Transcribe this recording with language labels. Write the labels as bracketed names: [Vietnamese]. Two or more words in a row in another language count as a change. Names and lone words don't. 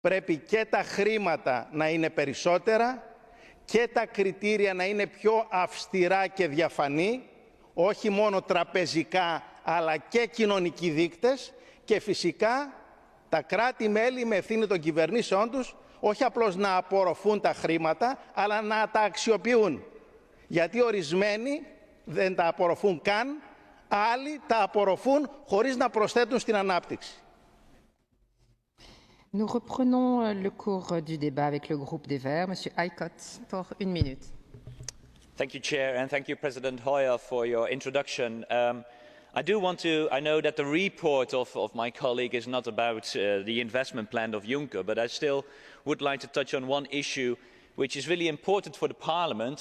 [Greek] πρέπει και τα χρήματα να είναι περισσότερα και τα κριτήρια να είναι πιο αυστηρά και διαφανή, όχι μόνο τραπεζικά αλλά και κοινωνικοί δείκτες, και φυσικά τα κράτη-μέλη με ευθύνη των κυβερνήσεών τους όχι απλώς να απορροφούν τα χρήματα, αλλά να τα αξιοποιούν. Γιατί ορισμένοι δεν τα απορροφούν καν, άλλοι τα απορροφούν χωρίς να προσθέτουν στην ανάπτυξη. [French] Nous reprenons le cours du débat avec le groupe des Verts. Monsieur Aykot, pour 1 minute. [English] Thank you, Chair, and thank you, President Hoyer, for your introduction. I know that the report of my colleague is not about the investment plan of Juncker, but I still would like to touch on one issue which is really important for the Parliament.